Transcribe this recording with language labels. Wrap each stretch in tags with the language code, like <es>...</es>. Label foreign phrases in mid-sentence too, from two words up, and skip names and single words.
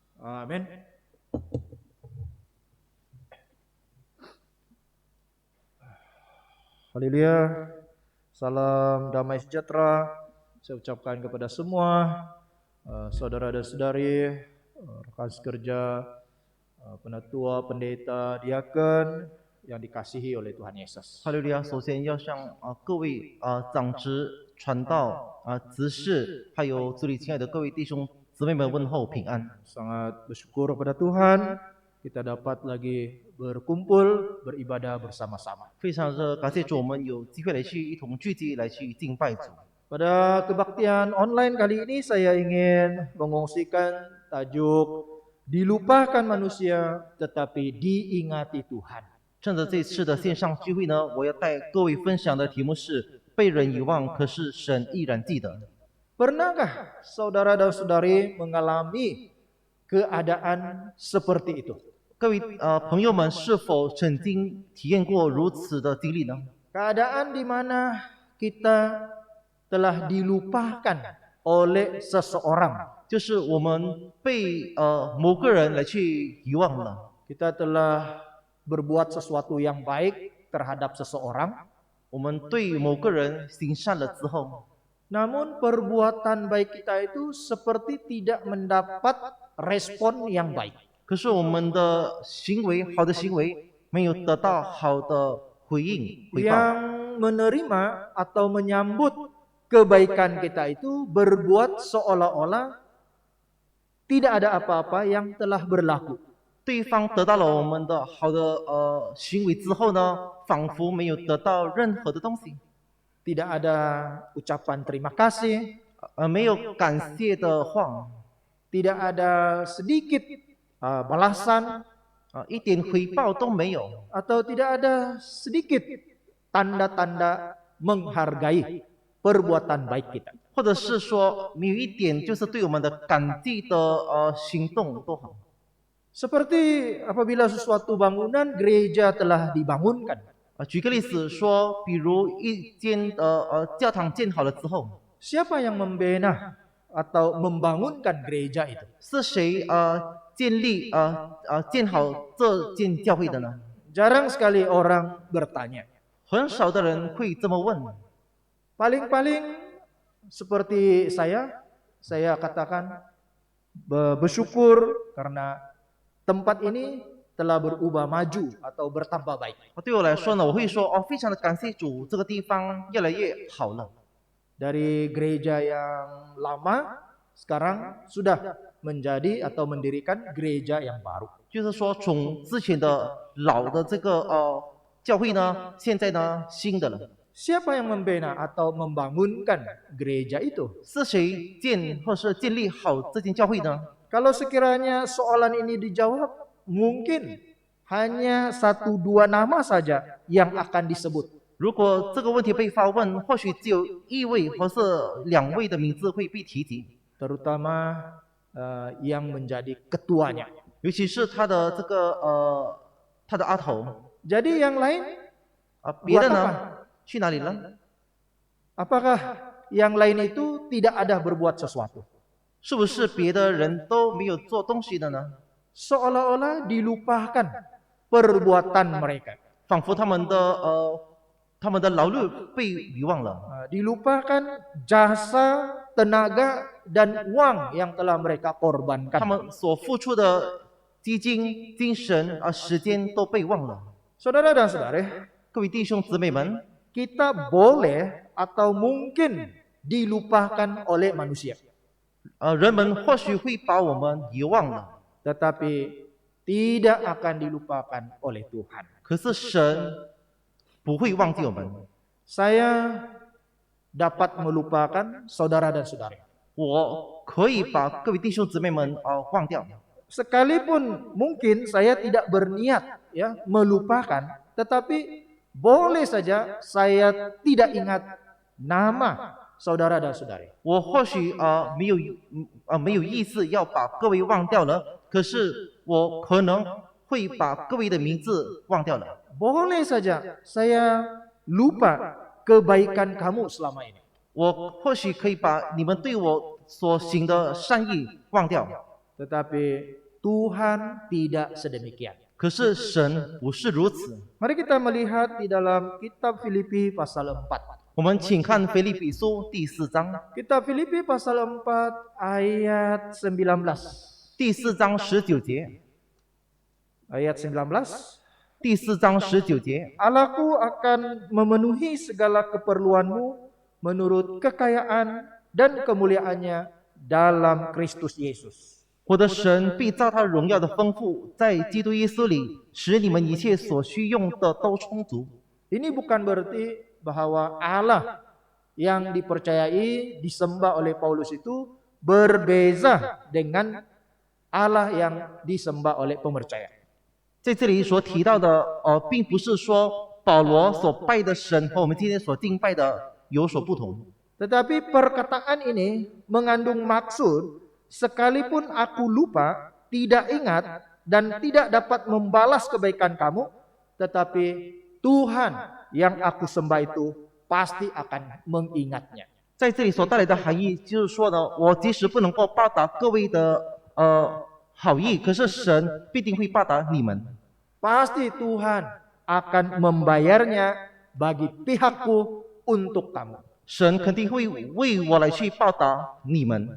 <ms>Amin. Haleluya. Salam damai sejahtera saya ucapkan kepada semua saudara dan saudari, rekan sekerja, penatua, pendeta, diaken yang dikasihi oleh Tuhan Yesus.</ms> <zh>哈利路亚！首先要向各位长执、传道、执事，还有主里亲爱的各位弟兄姊妹们问候平安。</zh> <ms>Sangat bersyukur kepada Tuhan kita dapat lagi berkumpul beribadah bersama-sama.</ms> <zh>非常的感谢主，我们有机会来去一同聚集，来去敬拜主。</zh> <ms>Pada kebaktian online kali ini saya ingin mengungsikan tajuk dilupakan manusia tetapi diingati Tuhan.</ms> <zh>趁着这次的线上聚会呢，我要带各位分享的题目是被人遗忘，可是神依然记得。</zh> <ms>Pernahkah saudara dan saudari mengalami keadaan seperti itu?</ms> <zh>各位朋友们，是否曾经体验过如此的经历呢？</zh> <ms>Keadaan di mana kita telah dilupakan oleh seseorang.</ms> <zh>就是我们被某个人来去遗忘了。</zh> <ms>Kita telah berbuat sesuatu yang baik terhadap seseorang.</ms> <zh>我们对某个人行善了之后，</zh> <ms>Namun perbuatan baik kita itu seperti tidak mendapat respon yang baik.</ms> <zh>可是我们的行为，好的行为没有得到好的回应回报。</zh> <ms>Yang menerima atau menyambut kebaikan kita itu berbuat seolah-olah tidak ada apa-apa yang telah berlaku.</ms> <zh>对方得到了我们的好的行为之后呢，仿佛没有得到任何的东西，</zh> <ms>Tidak ada ucapan terima kasih,</ms> <zh>没有感谢的话，</zh> <ms>tidak ada sedikit balasan,</ms> <zh>一点回报都没有，</zh> <ms>atau tidak ada sedikit tanda-tanda menghargai perbuatan baik kita.</ms> <zh>或者是说没有一点就是对我们的感激的行动都好。</zh> <ms>Seperti apabila suatu bangunan gereja telah dibangunkan.</ms> <zh>举个例子说，比如一间教堂建好了之后，</zh> <ms>Siapa yang membina atau membangunkan gereja itu?</ms> <zh>是谁建立建好这间教会的呢？</zh> <ms>Jarang sekali orang bertanya.</ms> <zh>很少的人会这么问。</zh> <ms>Paling-paling seperti saya katakan bersyukur karena tempat ini telah berubah maju atau bertambah baik.</ms> <zh>对我来说呢，我会说非常的感谢主，这个地方越来越好了。</zh> <ms>Dari gereja yang lama sekarang sudah menjadi atau mendirikan gereja yang baru.</ms> <zh>就是说，从之前的老的这个教会呢，现在呢新的了。</zh> <ms>Siapa yang membina atau membangunkan gereja itu?</ms> <zh>是谁建或是建立好这间教会呢？</zh> <ms>Kalau sekiranya soalan ini dijawab, mungkin hanya 1-2 nama saja yang akan disebut.</ms> <zh>如果这个问题被发问，或许只有1位或是2位的名字会被提及，</zh> <ms>Terutama yang menjadi ketuanya.</ms> <zh>尤其是他的这个他的阿头</zh> <ms>Jadi yang lain</ms> <zh>别的</zh> <ms>buat</ms> <zh>呢</zh> <ms>apa?</ms> <zh>去哪里了？</zh> <ms>Apakah yang lain itu tidak ada berbuat sesuatu?</ms> <zh>是不是别的人都没有做东西的呢？</zh> <ms>Seolah-olah dilupakan perbuatan mereka.</ms> <zh>仿佛他们的劳碌被遗忘了，</zh> <ms>Dilupakan jasa, tenaga, dan uang yang telah mereka</ms> <zh>他</zh> <ms>korbankan.</ms> <zh>们所付出的基金、精神时间都被忘了。</zh> <ms>Saudara dan saudari,</ms> <zh>各位弟兄姊妹们，</zh> <ms>kita boleh atau mungkin dilupakan oleh manusia.</ms> <zh>人们或许会把我们遗忘了，</zh> <ms>Tetapi tidak akan dilupakan oleh Tuhan.</ms> <zh>可是神不会忘记我们。</zh> <ms>Saya dapat melupakan saudara dan saudari.</ms> <zh>我可以把各位弟兄姊妹们忘掉，</zh> <ms>Sekalipun mungkin saya tidak berniat ya melupakan, tetapi boleh saja saya tidak ingat nama saudara dan saudari.</ms> <zh>我或许没有意思要把各位忘掉了，可是我可能会把各位的名字忘掉了。</zh> <ms>Boleh saja saya lupa kebaikan kamu selama ini.</ms> <zh>我或许可以把你们对我所行的善意忘掉，</zh> <ms>Tetapi Tuhan tidak sedemikian.</ms> <zh>可是神不是如此。</zh> <ms>Mari kita melihat di dalam kitab Filipi pasal 4.</ms> <zh>我们请看腓立比书第4章，</zh> <ms>Kitab Filipi pasal 4 ayat 19.</ms> <zh>第4章19节，</zh> <ms>Ayat 19.</ms> <zh>第4章19节，</zh> <ms>Allahku akan memenuhi segala keperluanmu menurut kekayaan dan kemuliaannya dalam Kristus Yesus.</ms> <zh>我的神必照他荣耀的丰富，在基督耶稣里，使你们一切所需用的都充足。</zh> <ms>Ini bukan berarti bahwa Allah yang dipercayai, disembah oleh Paulus itu berbeza dengan Allah yang disembah oleh pemercaya.</ms> <zh>在这里所提到的，并不是说保罗所拜的神和我们今天所敬拜的有所不同。</zh> <ms>Tetapi perkataan ini mengandung maksud, sekalipun aku lupa, tidak ingat, dan tidak dapat membalas kebaikan kamu, tetapi Tuhan yang aku sembah itu pasti akan mengingatnya.</ms> <zh>在这里所带来的含义，就是说呢，我即使不能够报答各位的好意，可是神必定会报答你们。</zh> <ms>Pasti Tuhan akan membayarnya bagi pihakku untuk kamu.</ms> <zh>神肯定会为我来去报答你们。</zh>